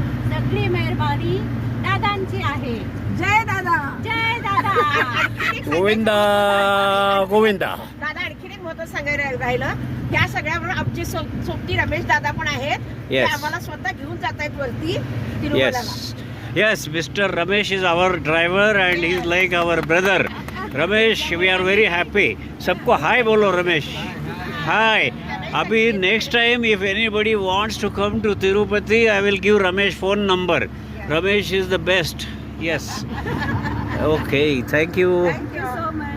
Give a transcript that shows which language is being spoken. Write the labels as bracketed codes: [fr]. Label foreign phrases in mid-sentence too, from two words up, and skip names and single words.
[mr] सगळी मेहरबानी दादांची आहे. जय दादा, जय दादा. गोविंदा गोविंदा. दादा, आणखीन एक महत्व सांगायला राहिलं, त्या सगळ्याबरोबर आमचे सोबती रमेश दादा पण आहेत. ते [en] Yes. [mr] आम्हाला स्वतः घेऊन जात आहेत वरती तिरुमलाला. [en] Yes, Mr. Ramesh is our driver and he is like our brother. Ramesh, we are very happy. [hi] सबको हाय बोलो रमेश. हाय. [en] अभी next time if anybody wants to come to Tirupati, I will give Ramesh phone number. Ramesh is the best. Yes. Okay, thank you. Thank you so